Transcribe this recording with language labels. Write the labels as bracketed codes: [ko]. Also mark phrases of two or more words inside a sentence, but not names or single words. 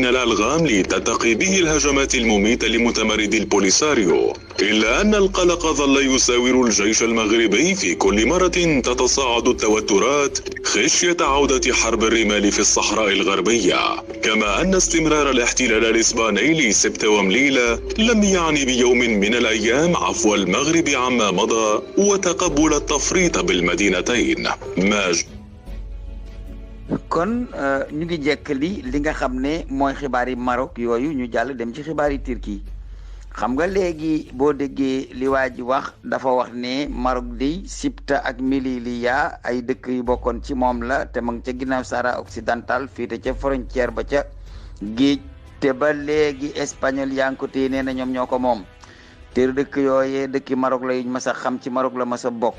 [ar] الألغام لتتقي به الهجمات المميتة لمتمردي البوليساريو، إلا أن القلق ظل يساور الجيش المغربي في كل مرة تتصاعد التوترات خشية عودة حرب الرمال في الصحراء الغربية، كما أن استمرار الاحتلال الإسباني لسبت ومليلة لم يعني بيوم من الأيام عفو المغرب عما مضى وتقبل التفريط بالمدينتين. [wo] kon ñu ngi jekkali li nga xam ne mooy xibaari Maroc yooyu ñu jàll dem ci xibaari Turquie. xam nga léegi boo déggee li waa ji wax dafa wax ne Maroc di Ceuta ak Melilla ay dëkk yu bokkoon ci moom la te ma ngi ca ginnaaw Sahara occidental fii te ca frontière ba ca géej te ba léegi espagnol yaa ngi ko téye nee na ñoom ñoo ko moom te dëkk yooyee dëkki Maroc la yuñ mas a xam ci Maroc la mas a bokk.